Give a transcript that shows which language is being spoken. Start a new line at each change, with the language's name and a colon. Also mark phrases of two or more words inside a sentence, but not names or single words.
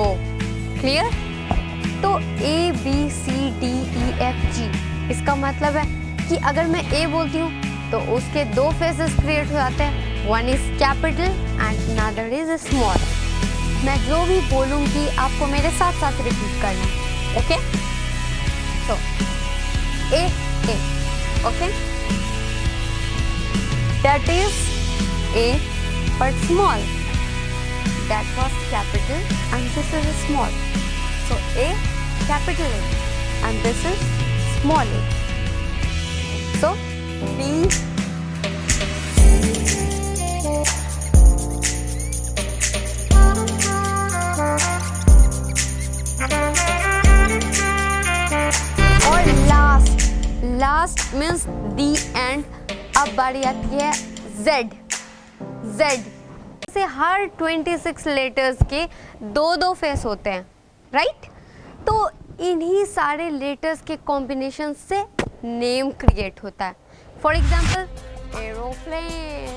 Hindi: क्लियर? तो ABCDEFG इसका मतलब है कि अगर मैं A बोलती हूँ तो उसके दो
English: faces create
Hindi: हो जाते हैं.
English: One is capital and another is small.
Hindi: मैं जो भी बोलूँगी आपको मेरे साथ साथ रिपीट करना है.
English: ओके, तो A ओके, that is A but small. That was capital and this is small. So A capital A and this is small a. So B और last means the end.
Hindi: अब बारी आती है Z. से हर 26 लेटर्स के दो फेस होते हैं, राइट? तो इन्हीं सारे लेटर्स के कॉम्बिनेशन से
English: name create
Hindi: होता है.
English: For example aeroplane.